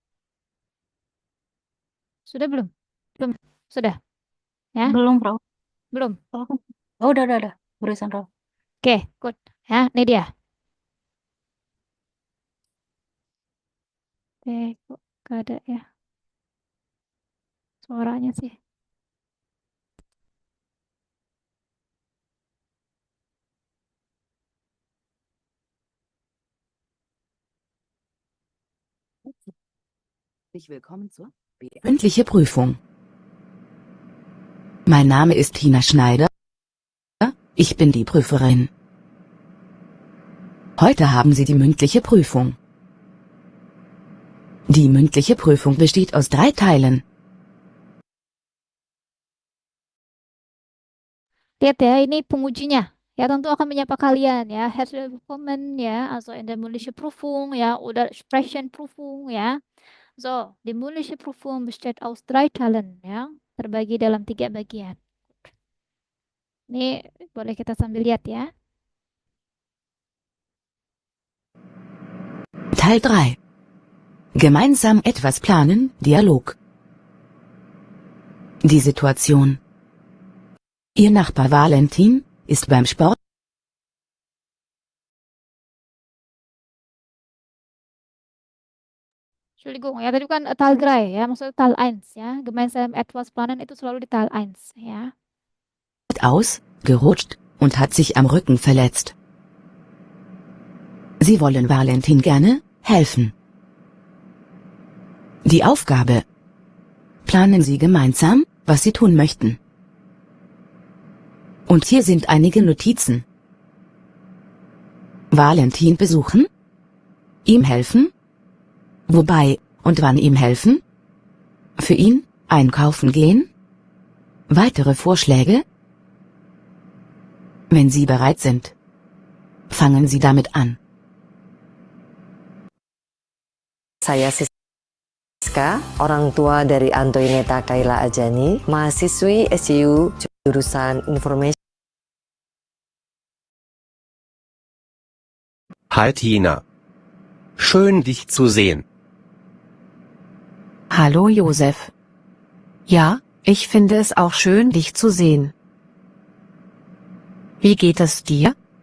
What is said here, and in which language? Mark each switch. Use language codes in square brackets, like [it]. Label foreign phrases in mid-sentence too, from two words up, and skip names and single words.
[id] Sudah belum? Belum. Sudah? Ya? Belum, Frau. Belum. Oh, udah. Barusan, Frau. Oke, good. Ya, ini dia. Kok gak ada ya suaranya sih. [de] Willkommen zur mündliche Prüfung. Mein Name ist Tina Schneider. Ich bin die Prüferin. Heute haben Sie die mündliche Prüfung. Die mündliche Prüfung besteht aus 3 Teilen. [id] Lihat ya, ini pengujinya. Ya, tentu akan menyapa kalian ya. [de] Herzlich willkommen ya, also in der mündlichen Prüfung ya, oder Sprechenprüfung ya. So, die mündliche Prüfung besteht aus 3 Teilen ya, [id] terbagi dalam 3 bagian. Ini boleh kita sambil lihat ya. [de] Teil 3. Gemeinsam etwas planen, Dialog. Die Situation. Ihr Nachbar Valentin ist beim Sport. [id] Entschuldigung ya, tadi bukan Teil 3 ya, maksudnya Teil 1 ya. [de] Gemeinsam etwas planen [id] itu selalu di Teil 1 ya. [de] Ausgerutscht und hat sich am Rücken verletzt. Sie wollen Valentin gerne helfen. Die Aufgabe. Planen Sie gemeinsam, was Sie tun möchten. Und hier sind einige Notizen. Valentin besuchen? Ihm helfen? Wobei und wann ihm helfen? Für ihn einkaufen gehen? Weitere Vorschläge? Wenn Sie bereit sind, fangen Sie damit an. [id] Saya Siska, orang tua dari Antoineta Kayla Ajani, mahasiswi SCU jurusan Information. [de] Hi Tina. Schön dich zu sehen. Hallo Josef. Ja, ich finde es auch schön, dich zu sehen. Wie geht es dir?